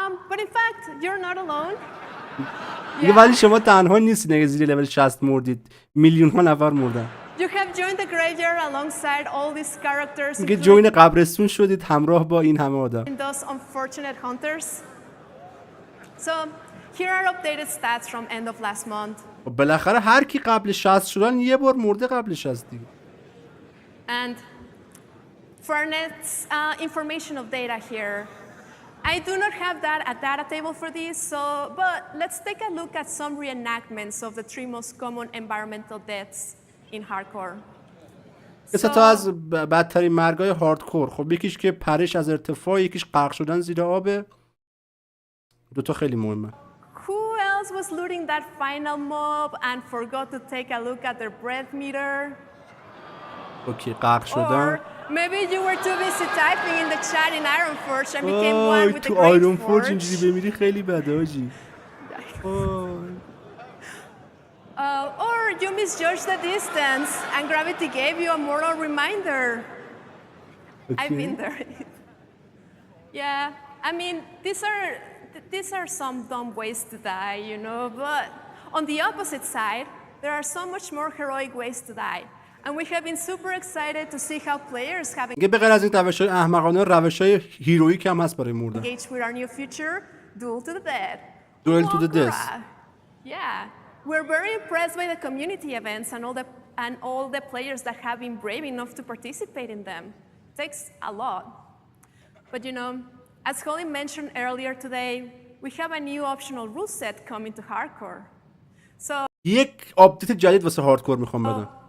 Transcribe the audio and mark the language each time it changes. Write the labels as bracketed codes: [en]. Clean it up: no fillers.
[en] But in fact, you're not alone. [fa] دیگه ولی شما تنها نیستید اگه زیر لول 60 مردید. میلیون ها نفر مردن. [en] You have joined the graveyard alongside all these characters. [fa] دیگه جوین قبرستون شدید همراه با این همه آدم. [en] Those unfortunate hunters. So, here are updated stats from end of last month. [fa] بالاخره هر کی قبل 60 شدن یه بار مرده قبل 60 دیگه. [en] And for our next information of data here, I do not have a data table for this, but let's take a look at some reenactments of the 3 most common environmental deaths in hardcore. [fa] سه تا از بدترین مرگای هاردکور. خب یکیش که پرش از ارتفاع، یکیش غرق شدن زیر آبه. دو تا خیلی مهمه. [en] Who else was looting that final mob and forgot to take a look at their breath meter? [fa] اوکی غرق شدن. [en] Or maybe you were too busy typing in the chat in Ironforge and became one with the [fa] تو [en] Great [fa] آیرون فورج [en] Forge. [fa] اینجوری بمیری خیلی بده آجی. [en] Or you misjudged the distance and gravity gave you a moral reminder. I've been there. Yeah, I mean, these are some dumb ways to die, you know, but on the opposite side, there are so much more heroic ways to die. And we have been super excited to see how players have [fa] دیگه به غیر از این روش‌های احمقانه روش‌های هیروئیک هم هست برای مردن. [en] engaged with our new feature, Duel to the Dead. Duel to the Death. Yeah, we're very impressed by the community events and all the players that have been brave enough to participate in them. It takes a lot. But you know, as Holly mentioned earlier today, we have a new optional rule set coming to hardcore. So [fa] یک آپدیت جدید واسه هاردکور میخوام بدم.